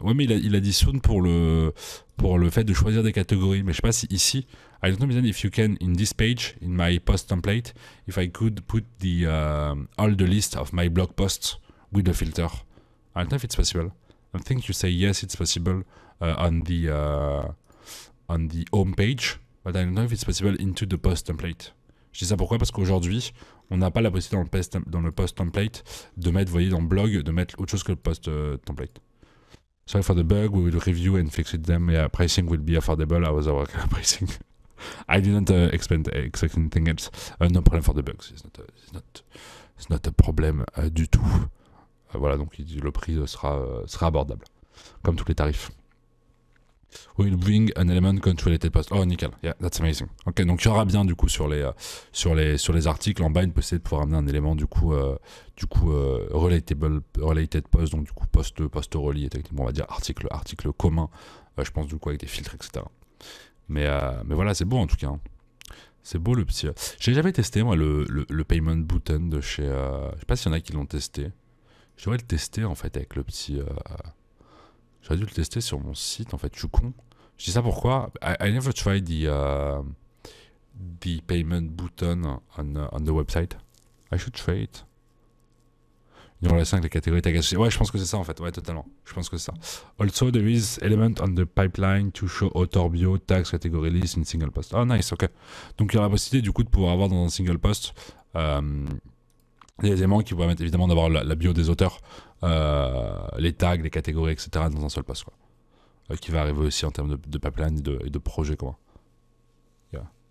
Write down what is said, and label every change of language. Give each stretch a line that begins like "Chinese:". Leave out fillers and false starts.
French: Ouais, mais il a dit soon pour le fait de choisir des catégories. Mais je sais pas si ici.
English: I don't know, Mizan, if you can in this page in my post template, if I could put the all the list of my blog posts with the filter. I don't know if it's possible. I think you say yes, it's possible on the home page, but I don't know if it's possible into the post template.
French: Je dis ça pourquoi? Parce qu'aujourd'hui, on n'a pas la possibilité dans le post template de mettre, vous voyez, dans le blog, de mettre autre chose que le post template.
English: Sorry for the bug, we will review and fix it them. Yeah, pricing will be affordable. I was our pricing. I didn't expect anything else. No problem for the bugs. It's not a problem
French: du tout. Voilà, donc le prix sera abordable, comme tous les tarifs.
English: Will bring an element control-related post. Oh, nickel. Yeah, that's amazing.
French: Ok, donc il y aura bien du coup sur les articles en bas une possibilité de pouvoir amener un élément du coup related post, donc du coup post relié techniquement, on va dire article commun. Je pense du coup avec des filtres, etc. Mais voilà, c'est beau en tout cas. Hein. C'est beau le petit. J'ai jamais testé moi le payment button de chez. Je sais pas s'il y en a qui l'ont testé. Je devrais le tester en fait avec le petit. J'aurais dû le tester sur mon site en fait. Je suis con. Je dis ça pourquoi?
English: I never tried the payment button on the website. I should try it.
French: Une relation avec les catégories tag associées. Ouais, je pense que c'est ça en fait. Ouais, totalement. Je pense que c'est ça.
English: Also, there is element on the pipeline to show author bio, tags, category list in single post. Oh, nice, ok.
French: Donc, il y aura la possibilité du coup de pouvoir avoir dans un single post des éléments qui pourraient mettre évidemment d'avoir la bio des auteurs, les tags, les catégories, etc. dans un seul post, quoi. Qui va arriver aussi en termes de pipeline et de projet, quoi. Yeah.